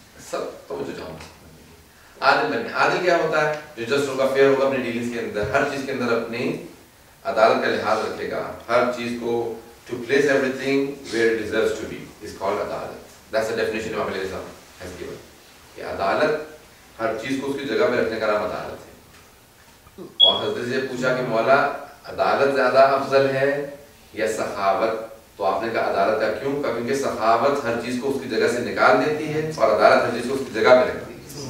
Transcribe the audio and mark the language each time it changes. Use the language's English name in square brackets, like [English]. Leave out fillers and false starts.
[Urdu] سب توجہ چاہوں گا، عادل بنے. عادل کیا ہوتا ہے؟ جو جسٹ ہوگا، فیئر ہوگا اپنی ڈیلنگز کے اندر، ہر چیز کے اندر اپنی عدالت کا لحاظ رکھے گا، ہر چیز کو [English] to place everything where it deserves to be is called [Urdu] عدالت. [English] That's the definition Imam Ali has given. [Urdu] کہ عدالت ہر چیز کو اس کی جگہ پہ رکھنے کا نام عدالت ہے. اور حضرت سے پوچھا کہ مولا عدالت زیادہ افضل ہے یا سخاوت؟ تو آپ نے کہا عدالت کا. کیوں؟ کیونکہ سخاوت ہر چیز کو اس کی جگہ سے نکال دیتی ہے اور عدالت ہر چیز کو اس کی جگہ پہ رکھتی ہے.